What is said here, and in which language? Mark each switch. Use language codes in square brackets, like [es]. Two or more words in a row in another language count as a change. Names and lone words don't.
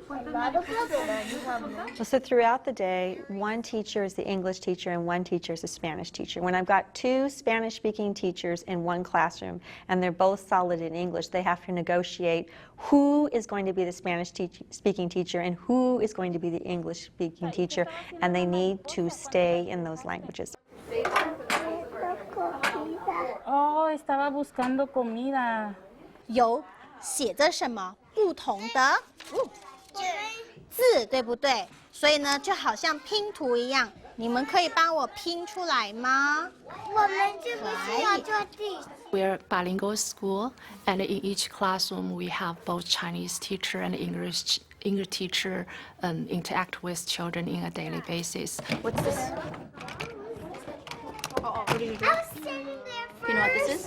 [en] So throughout the day, one teacher is the English teacher and one teacher is the Spanish teacher. When I've got two Spanish-speaking teachers in one classroom and they're both solid in English, they have to negotiate who is going to be the Spanish-speaking teacher and who is going to be the English-speaking teacher, and they need to stay in those languages. [es] Oh, estaba buscando comida. [zh] 有写着什么不同的字，对不对？所以呢，就好像拼图一样，你们可以帮我拼出来吗？我们是不是要做地？ [en] We're a bilingual school, and in each classroom we have both Chinese teacher and English teacher interact with children on a daily basis. What's this? I was sitting there first. You know what this is?